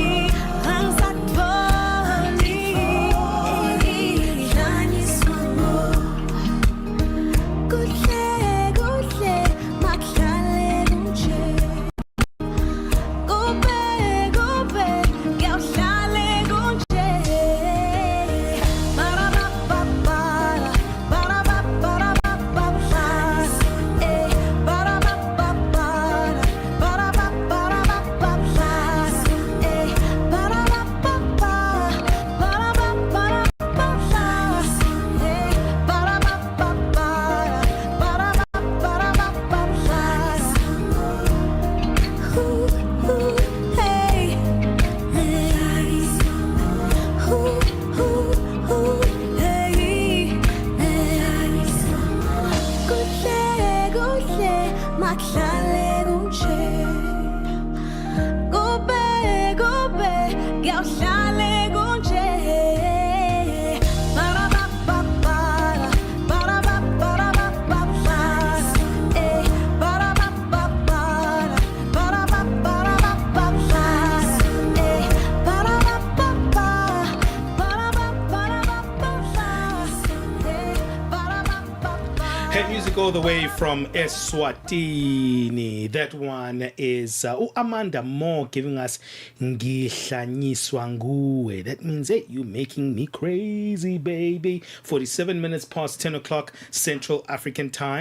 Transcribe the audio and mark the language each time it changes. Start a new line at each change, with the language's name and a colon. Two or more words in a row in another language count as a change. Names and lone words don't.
Zulu: angisakuboni ngihlanyiswa nguwe kuhle kuhle makuhlale kunje kube kube ngiyawuhlale kunje ba-da-ba-ba-ba-da, ba-da-ba-ba-da-ba-ba. Eh, ba-da-ba-ba-ba-da, ba-da-ba-ba-da-ba-ba. Eh, ba-da-ba-ba-ba, ba-da-ba-ba-da-ba-ba. Eh, ba-da-ba-ba-ba-da, ba-da-ba-ba-da-ba-ba. Ooh, ooh, hey, hey. Ooh, ooh, ooh, hey, hey. Kuhle kuhle makuhlale kunje kube kube ngiyawuhlale kunje ba-da-ba-ba-ba-da, ba-da-ba-ba-da-ba-ba. Eh, ba-da-ba-ba-ba-da, ba-da-ba-ba-da-ba-ba. Eh, ba-da-ba-ba-ba, ba-da-ba-ba-da-ba-ba. Eh, ba-da-ba-ba-ba.
English: Hey, music all the way from Eswatini. That one is Amanda Moore giving us Ngihlanyiswa nguwe. That means, hey, you making me crazy, baby. 47 minutes past 10 o'clock Central African time.